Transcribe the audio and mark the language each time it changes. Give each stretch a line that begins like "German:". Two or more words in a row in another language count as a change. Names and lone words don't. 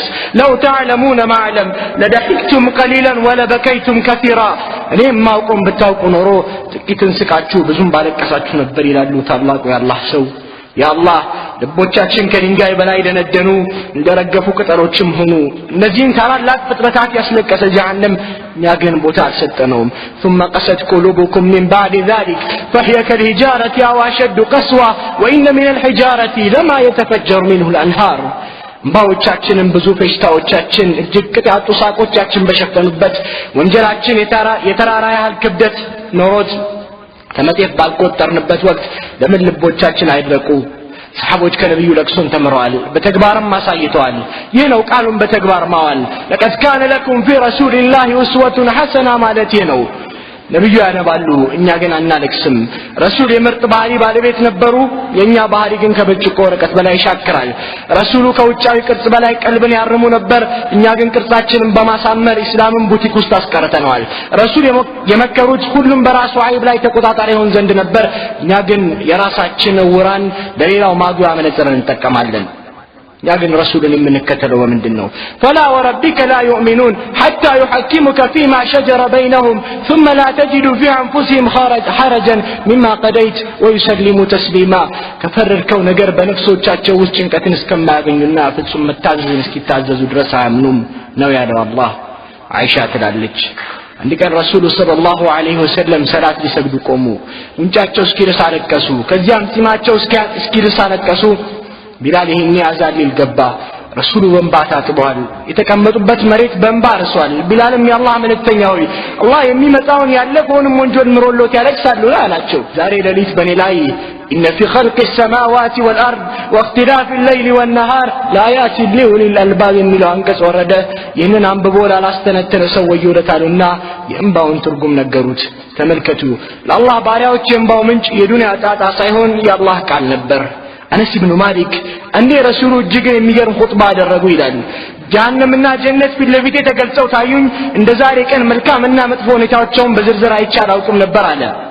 Arabic: لو تعلمون ما أعلم لضحكتم قليلا ولبكيتم كثيرا።
Amharic: እኔም ማውቆም ብታውቁ ኖሮ ጥቂትን ስቃችሁ ብዙም ባለቀሳችሁ ነበር ይላሉ ታላቁ የአላህ ሰው። ያአላህ ልቦቻችን ከድንጋይ በላይ ደነደኑ እንደረገፉ ቅጠሎችም ሆኑ። እነዚህን ታላላቅ ፍጥረታት ያስለቀሰ ጀሃነም እኛ ግን ቦታ አልሰጠነውም።
Arabic: ثم قست قلوبكم من بعد ذلك فهي كالحجارة أو أشد قسوة وإن من الحجارة لما يتفجر منه الأنهار።
Amharic: ባዎቻችንን ብዙ ፈሽታዎቻችን እጅግ ቅጣቱ ሳቆቻችን በሸፈኑበት ወንጀላችን የተራራ ያህል ክብደት ኖሮት ተመጤፍ ባልቆጠርንበት ወቅት ለምን ልቦቻችን አይድረቁ? ሰሃቦች ከነብዩ ለቅሶን ተምረዋል፣ በተግባርም አሳይተዋል። ይህ ነው ቃሉን በተግባር ማዋል።
Arabic: لقد كان لكم في رسول الله أسوة حسنة
Amharic: ማለት ነው። ነብዩ ያነባሉ፣ እኛ ግን አናለቅስም። ረሱል የምርጥ ባህሪ ባለቤት ነበሩ። የኛ ባህሪ ግን ከብርጭቆ ወረቀት በላይ ይሻክራል። ረሱሉ ከውጫዊ ቅርጽ በላይ ቀልብን ያርሙ ነበር። እኛ ግን ቅርጻችንን በማሳመር እስላምን ቡቲክ ውስጥ አስቀርተነዋል። ረሱል የመከሩት ሁሉም በራሱ አይብ ላይ ተቆጣጣሪ ይሆን ዘንድ ነበር። እኛ ግን የራሳችን ውራን ለሌላው ማጉያ መነጽርን እንጠቀማለን። ያ ግን ረሱልን የምንከተለው በምንድን ነው?
Arabic: فلا وربك لا يؤمنون حتى يحكمك فيما شجر بينهم ثم لا تجد في أنفسهم حرجا مما قضيت ويسلموا تسليما።
Amharic: ከፈረድከው ነገር በነፍሶቻቸው ውስጥ ጭንቀትን እስከማያገኙና ፍጹም መታዘዝን እስኪታዘዙ ድረስ አያምኑም ነው ያለው አላህ። አይሻ ትላለች አንድ ቀን ረሱሉ
Arabic: صلى الله عليه وسلم
Amharic: ሰላት ሊሰግዱ ቆሙ። ጉንጫቸው እስኪርስ አለቀሱ። ከዚያም ጺማቸው እስኪርስ አለቀሱ። ቢላል ይሄን ያዛሊል ገባ። ረሱሉ በእንባ ታጥበዋል። የተቀመጡበት መሬት በእንባ አርሷል። ቢላልም የአላህ መልእክተኛ ሆይ አላህ የሚመጣውን ያለፈውንም ወንጀል ምሮሎት ያለቅሳሉ አላቸው። ዛሬ ሌሊት በኔ ላይ
Arabic: إن في خلق السماوات والأرض واختلاف الليل والنهار لآيات لأولي الألباب
Amharic: የሚለው አንቀጽ ወረደ። ይህንን አንብቦ ላላስተነተነ ሰው ወዮለታልና የእንባውን ትርጉም ነገሩት። ተመልከቱ፣ ለአላህ ባሪያዎች የእንባው ምንጭ የዱንያ ጣጣ ሳይሆን የአላህ ቃል ነበር። አነስ ኢብኑ ማሊክ እንደ ረሱሉ እጅግ የሚገርም ኹጥባ አደረጉ ይላል። ጀሃነምና ጀነት ፊት ለፊት ተገልጸው ታዩኝ። እንደዛሬ ቀን መልካምና መጥፎ ሁኔታዎችን በዝርዝር አይቼ አላውቅም ነበር አለ።